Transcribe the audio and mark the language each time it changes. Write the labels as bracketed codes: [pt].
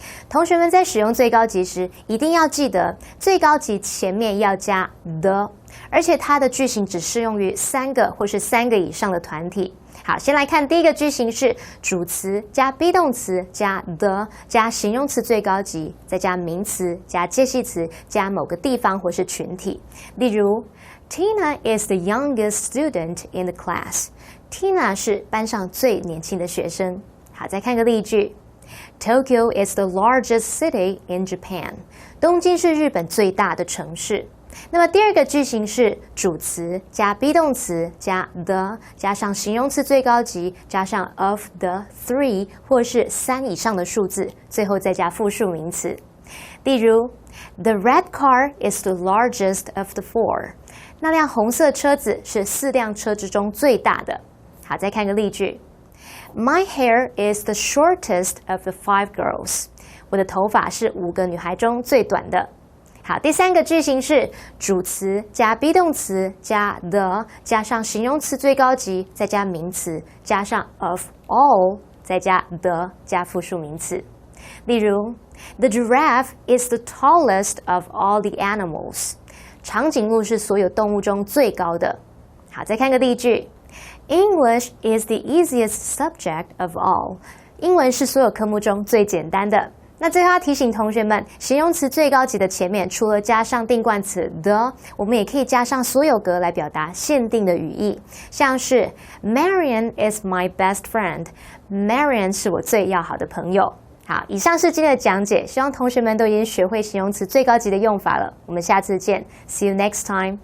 [zh] 同学们在使用最高级时，一定要记得最高级前面要加 the， 而且它的句型只适用于三个或是三个以上的团体。好，先来看第一个句型是主词加 be 动词加 the 加形容词最高级，再加名词加介系词加某个地方或是群体。例如 [en] Tina is the youngest student in the class. [zh] Tina 是班上最年轻的学生。好，再看个例句。 [en] Tokyo is the largest city in Japan. [zh] 东京是日本最大的城市。那么第二个句型是主词加 be 动词加 the 加上形容词最高级加上 of the three 或是3以上的数字，最后再加复数名词。例如 [en] The red car is the largest of the four. [zh] 那辆红色车子是4辆车之中最大的。好，再看个例句。 [en] My hair is the shortest of the 5 girls. [zh] 我的头发是5个女孩中最短的。好，第三个句型是主词加 be 动词加 the 加上形容词最高级，再加名词加上 of all， 再加 the 加复数名词。例如 [en] The giraffe is the tallest of all the animals. [zh] 长颈鹿是所有动物中最高的。好，再看个例句。 [en] English is the easiest subject of all. [zh] 英文是所有科目中最简单的。那最后要提醒同学们，形容词最高级的前面除了加上定冠词 the， 我们也可以加上所有格来表达限定的语义，像是 [en] Marian is my best friend. [zh] Marian 是我最要好的朋友。好，以上是今天的讲解，希望同学们都已经学会形容词最高级的用法了。我们下次见 [en] ，See you next time.